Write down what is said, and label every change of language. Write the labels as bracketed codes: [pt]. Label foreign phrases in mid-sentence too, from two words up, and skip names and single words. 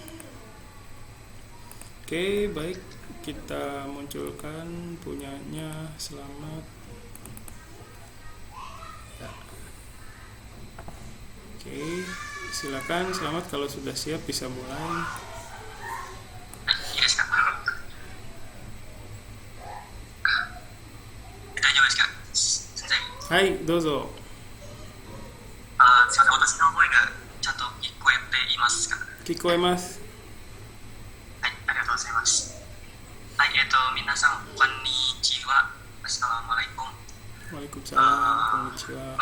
[id] Oke, baik, kita munculkan punyanya Selamat ya. Oke, silakan Selamat, kalau sudah siap bisa mulai. [ja] Hai, dozo. すいません、私の声がちゃんと聞こえていますか？聞こえます。はい、ありがとうございます。はい、皆さん、こんにちは。Assalamualaikum。 Waalaikumsalam。こんにちは。